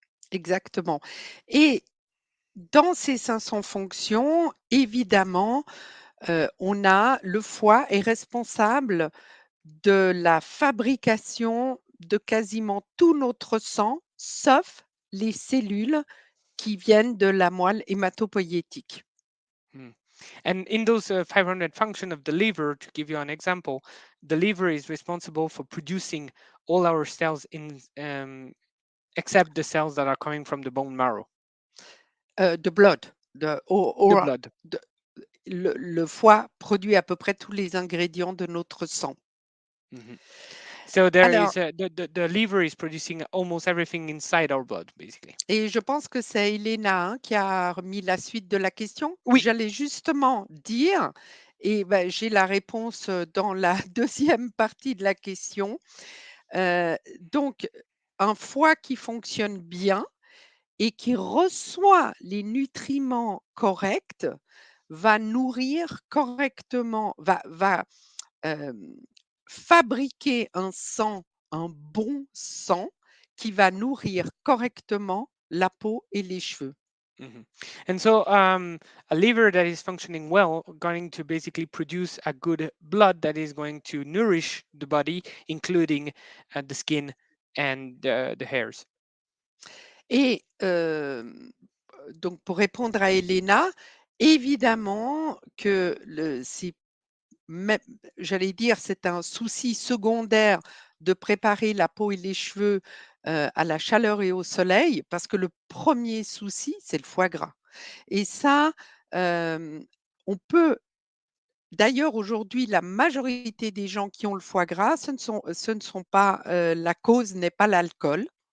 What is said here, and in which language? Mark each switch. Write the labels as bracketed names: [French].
[French] Exactement et dans ces 500 fonctions, évidemment, on a le foie est responsable de la fabrication de quasiment tout notre sang, sauf les cellules qui viennent de la moelle hématopoïétique. Hmm. [English] And in those 500 function of the liver, to give you an example, the liver is responsible for producing all our cells in except the cells that are coming from the bone marrow, [French] De [English] blood, [French] de [English] the or blood. [French] de le foie produit à peu près tous les ingrédients de notre sang. [English] Mhm. So there [French] Alors [English] is the liver is producing almost everything inside our blood, basically. [French] et je pense que c'est Elena, hein, qui a remis la suite de la question. Oui. J'allais justement dire et bah, j'ai la réponse, dans la deuxième partie de la question. Donc un foie qui fonctionne bien et qui reçoit les nutriments corrects va nourrir correctement, va, hem fabriquer un bon sang qui va nourrir correctement la peau et les cheveux. Mhm. [English] And so a liver that is functioning well going to basically produce a good blood that is going to nourish the body, including the skin and the hairs. [French] Et donc pour répondre à Elena, évidemment que c'est même, j'allais dire, c'est un souci secondaire de préparer la peau et les cheveux, à la chaleur et au soleil parce que le premier souci, c'est le foie gras et ça, on peut d'ailleurs aujourd'hui la majorité des gens qui ont le foie gras, ce ne sont pas, la cause n'est pas l'alcool.